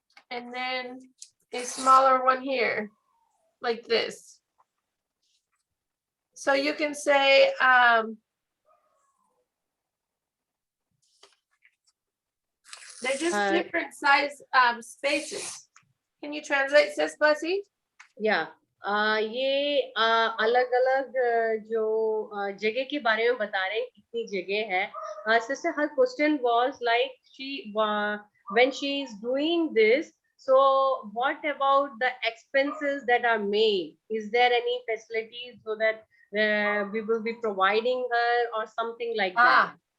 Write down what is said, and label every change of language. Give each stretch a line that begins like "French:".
English: And then a smaller one here, like this. So you can say, they're just different size spaces. Can you translate this, Blessy? Yeah.
Hindi: ये अलग-अलग जो जगह के बारे में बता रहे हैं कितनी जगह है.
English: Sister, her question was like she when she is doing this, so what about the expenses that are made? Is there any facilities so that we will be providing her or something like that?